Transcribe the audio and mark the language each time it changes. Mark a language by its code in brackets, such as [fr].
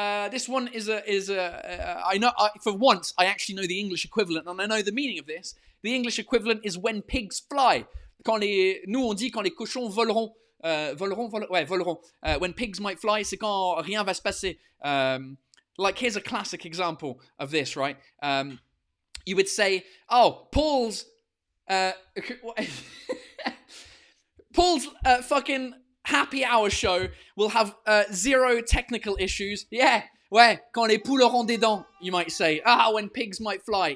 [en] This one is I know, for once, I actually know the English equivalent, and I know the meaning of this. The English equivalent is when pigs fly. [fr] Nous, on dit quand les cochons voleront. Voleront. [en] When pigs might fly, [fr] c'est quand rien va se passer. [en] Like, here's a classic example of this, right? You would say, Paul's fucking happy hour show will have 0 technical issues. Yeah, [fr] ouais, quand les poules auront des dents, [en] you might say. When pigs might fly.